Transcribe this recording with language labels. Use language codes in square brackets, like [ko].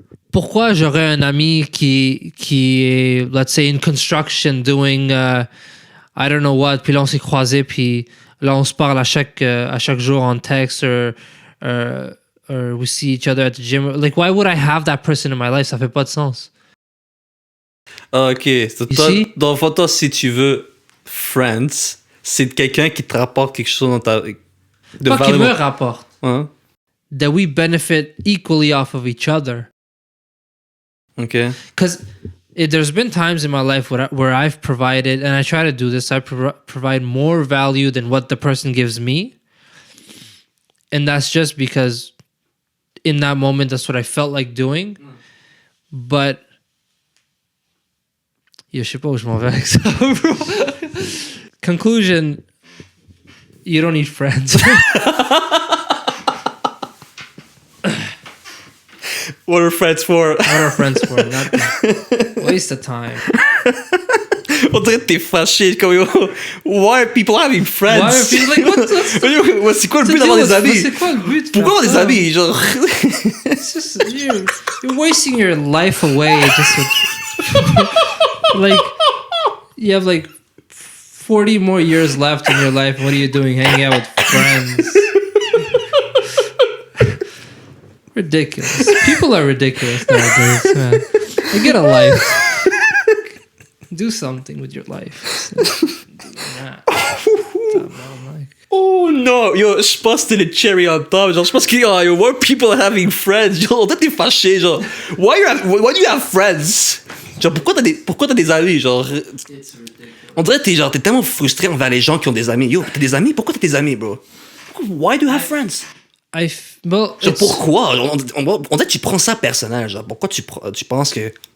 [fr] Pourquoi j'aurais un ami qui est, [en] let's say, in construction, doing, I don't know what, [fr] puis là on s'est croisés, puis là on se parle à chaque jour en texte, [en] or we see each other at the gym. Like, why would I have that person in my life? [fr] Ça fait pas de sens. Ok, dans le fond, toi, si tu veux friends, c'est quelqu'un qui te rapporte quelque chose dans ta... Pas qui me rapporte. Hein? [en] That we benefit equally off of each other. Okay. Because there's been times in my life where I've provided, and I try to do this, I provide more value than what the person gives me. And that's just because in that moment, that's what I felt like doing. [fr] But, je sais pas où je m'en vais avec ça, bro. [en] Conclusion, you don't need friends. What are friends for? What are friends for? Nothing. Waste of time. [fr] On dirait que t'es fâché. [en] Comme, why are people having friends? Why are people like, what? [fr] C'est quoi le but d'avoir des amis? C'est quoi le but? Pourquoi avoir des amis? Genre... [en] It's just, you're wasting your life away. Just with, like, you have like 40 more years left in your life. What are you doing? Hanging out with friends. Ridiculous. People are ridiculous nowadays, man. Like, get a life. Do something with your life. [fr] Oh non, yo, je pense que c'était le cherry on top. Genre, je pense que yo, [en] why are people having friends? [fr] Genre, on t'es fâché, genre. [en] Why do you have friends? [fr] Genre, pourquoi t'as des amis? Genre, on dirait que t'es tellement frustré envers les gens qui ont des amis. Yo, t'as des amis? Pourquoi t'as des amis, bro? [en] Why do you have friends? Well, [fr] genre, pourquoi? Genre, on dirait que tu prends ça personnel. Genre, pourquoi tu penses que...